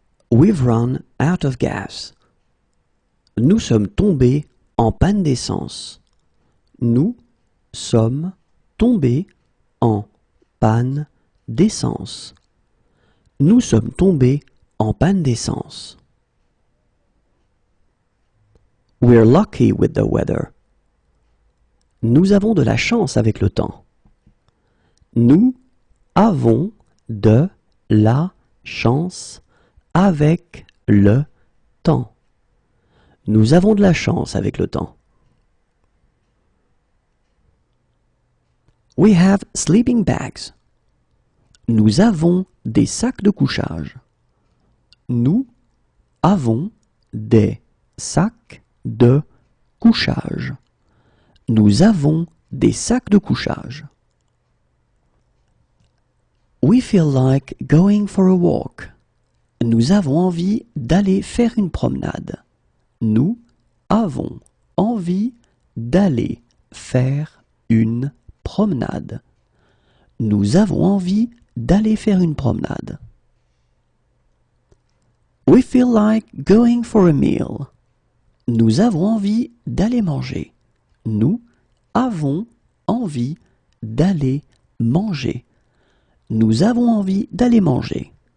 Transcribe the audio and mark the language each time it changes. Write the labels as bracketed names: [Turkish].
[English] We've run out of gas. [French] Nous sommes tombés en panne d'essence. Nous sommes tombés en panne d'essence. Nous sommes tombés en panne d'essence. [English] We're lucky with the weather. [French] Nous avons de la chance avec le temps. Nous avons de la chance avec le temps. Nous avons de la chance avec le temps. [English] We have sleeping bags. [French] Nous avons des sacs de couchage. Nous avons des sacs de couchage. Nous avons des sacs de couchage. [English] We feel like going for a walk. [French] Nous avons envie d'aller faire une promenade. Nous avons envie d'aller faire une promenade. Nous avons envie d'aller faire une promenade. [English] We feel like going for a meal. [French] Nous avons envie d'aller manger. Nous avons envie d'aller manger. Nous avons envie d'aller manger.